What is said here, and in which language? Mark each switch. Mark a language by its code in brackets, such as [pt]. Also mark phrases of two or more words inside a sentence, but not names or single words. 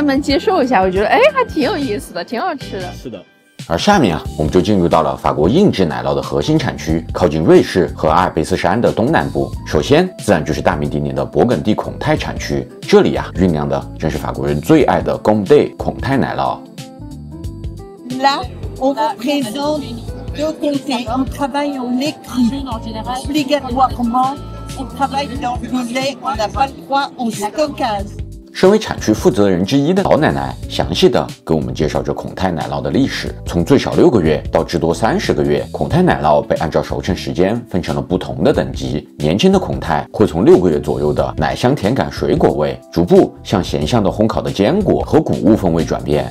[zh] 慢慢接受一下，我覺得還挺有意思的，挺好吃的。是的。而下面啊，我們就進入到了法國硬質奶酪的核心產區，靠近瑞士和阿爾卑斯山的東南部。首先，自然就是大名鼎鼎的勃艮第孔泰產區，這裡啊，醞釀的正是法國人最愛的 Comté 孔泰奶酪。 [fr] Là, on vous présente deux comtés. On travaille en écrit. Obligatoirement, on travaille dans le lait. On n'a pas le droit au stockage. [zh] 身為產區負責人之一的老奶奶，詳細的給我們介紹着孔泰奶酪的歷史。從最少6個月到至多30個月，孔泰奶酪被按照熟成時間分成了不同的等級。年輕的孔泰會從6個月左右的奶香甜感水果味，逐步向鹹香的烘烤的堅果和穀物風味轉變。